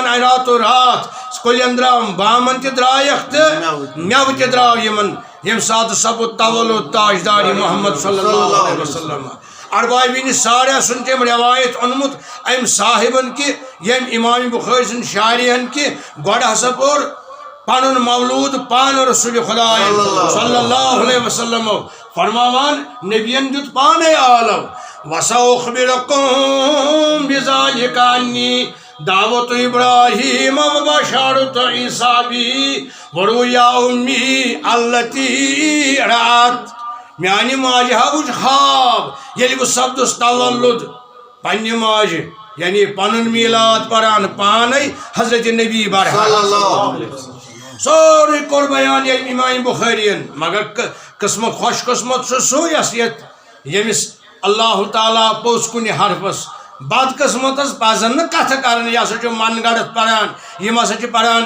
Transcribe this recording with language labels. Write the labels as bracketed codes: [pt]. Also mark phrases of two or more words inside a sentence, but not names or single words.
[ks] راتو رات کُلٮ۪ن درٛاو بامن تہِ درٛایکھ تہٕ مٮ۪وٕ تہِ درٛاو یِمن ییٚمہِ ساتہٕ سپُد تولد تاجدار محمد [ar] صلی اللہ علیہ وسلم [ks] اربابین ساڑا سن تم روایت اونمت ام صاحبن کہ یم امام بخاری سن شارعن کہ گۄڈٕ ہسا پوٚر پنن مولود پان رسول خدا [ar] صلی اللہ علیہ وسلم [ks] فرماوان نبین دیت پانے عالم [ar] وَسَأُخْبِرُكُم بِذَلِكَ عَنِّي دعوت ابراہیم وبشارت عیسیٰ بی ورؤیا امی التی رات [ks] میانہ ماجہ وچھ خواب ییٚلہِ بہٕ سپدُس تولد پننہِ ماجہِ یعنی پنُن میلاد پران پانے حضرت نبی برحق سورُے کوٚر بیان ییٚمہِ امام بخارین مگر قسمت خوش قسمت سُہ ییٚمِس اللہ تعالیٰ پوٚز کُنہِ حرفس بد قسمتس پزن نہٕ کتھٕ کرٕنۍ یہِ ہسا چھُ من گڑھ پران یِم ہسا چھِ پران